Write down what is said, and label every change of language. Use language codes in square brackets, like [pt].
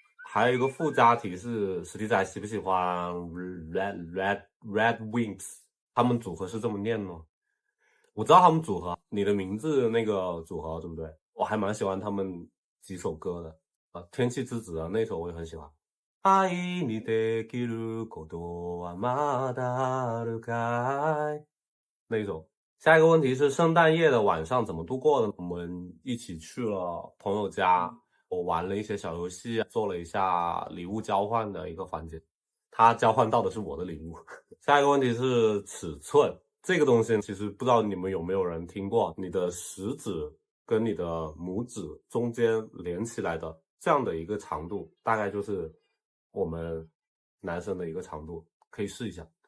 [zh] 还有一个附加题是史迪仔喜不喜欢 Red Wings， 他们组合是这么念吗？我知道他们组合，你的名字那个组合对不对？我还蛮喜欢他们几首歌的啊，天气之子啊那首我也很喜欢。 [ja] 愛にできることはまだあるかい？ [zh] 那一种。下一个问题是圣诞夜的晚上怎么度过的？我们一起去了朋友家，我玩了一些小游戏，做了一下礼物交换的一个环节，他交换到的是我的礼物。下一个问题是尺寸，这个东西其实不知道你们有没有人听过，你的食指跟你的拇指中间连起来的这样的一个长度，大概就是我们男生的一个长度，可以试一下。